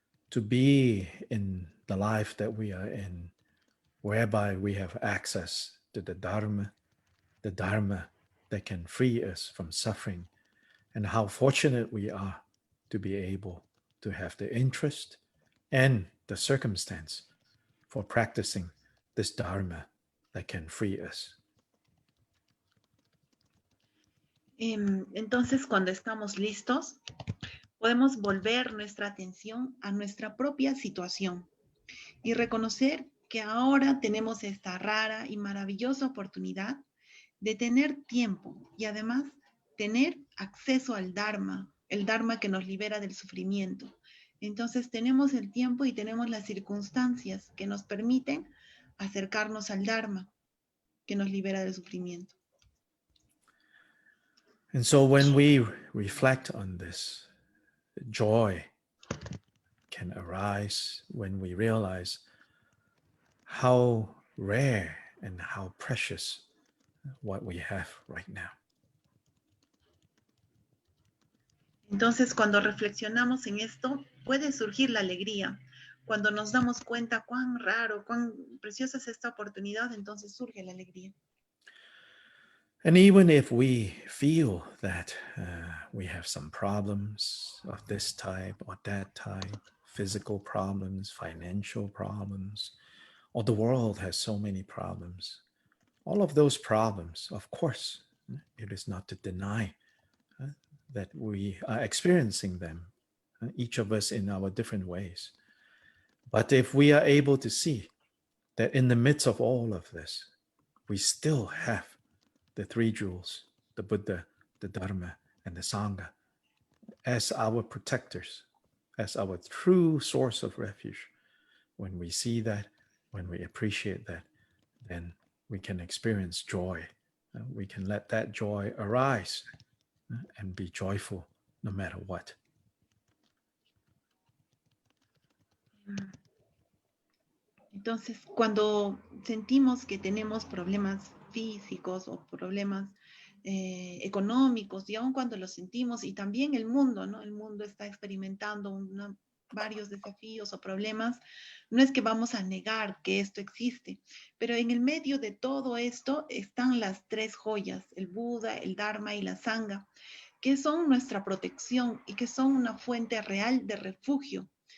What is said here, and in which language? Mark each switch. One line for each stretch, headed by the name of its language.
English: to be in the life that we are in, whereby we have access to the Dharma that can free us from suffering, and how fortunate we are to be able to have the interest and the circumstance for practicing this Dharma that can free us.
Spanish: Entonces, cuando estamos listos, podemos volver nuestra atención a nuestra propia situación y reconocer que ahora tenemos esta rara y maravillosa oportunidad de tener tiempo y además tener acceso al Dharma, el Dharma que nos libera del sufrimiento. Entonces tenemos el tiempo y tenemos las circunstancias que nos permiten acercarnos al Dharma que nos libera del sufrimiento.
English: And so when we reflect on this, joy can arise when we realize how rare and how precious what we have right now.
Spanish: Entonces, cuando reflexionamos en esto, puede surgir la alegría. Cuando nos damos cuenta cuán raro, cuán preciosa es esta oportunidad, entonces surge la alegría.
English: And even if we feel that we have some problems of this type or that type, physical problems, financial problems, or the world has so many problems, all of those problems, of course, it is not to deny that we are experiencing them, each of us in our different ways. But if we are able to see that in the midst of all of this, we still have the three jewels, the Buddha, the Dharma, and the Sangha, as our protectors, as our true source of refuge. When we see that, when we appreciate that, then we can experience joy. We can let that joy arise and be joyful no matter what.
Spanish: Entonces, cuando sentimos que tenemos problemas físicos o problemas económicos, y aun cuando los sentimos, y también el mundo, ¿no? El mundo está experimentando varios desafíos o problemas, no es que vamos a negar que esto existe, pero en el medio de todo esto están las tres joyas, el Buda, el Dharma y la Sangha, que son nuestra protección y que son una fuente real de refugio.